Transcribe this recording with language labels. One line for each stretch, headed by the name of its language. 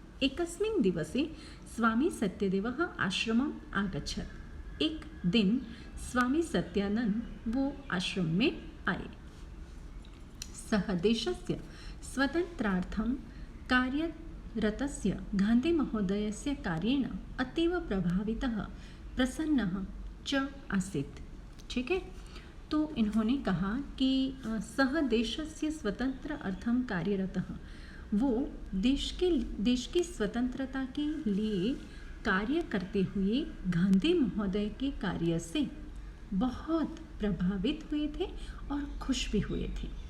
Sanskrit: एकस्मिन् दिवसे स्वामी सत्यदेवः आश्रमम् आगच्छत्।
Hindi: एक दिन स्वामी सत्यानंद वो आश्रम में आए।
Sanskrit: सः देशस्य स्वतन्त्रार्थं कार्यरतस्य गांधी महोदयस्य कार्येण अतीव प्रभावितः प्रसन्नः च आसीत्।
Hindi: ठीक है, तो इन्होंने कहा कि
Sanskrit: सह देशस्य स्वतंत्र अर्थम कार्यरतः,
Hindi: वो देश की स्वतंत्रता के लिए कार्य करते हुए गांधी महोदय के कार्य से बहुत प्रभावित हुए थे और खुश भी हुए थे।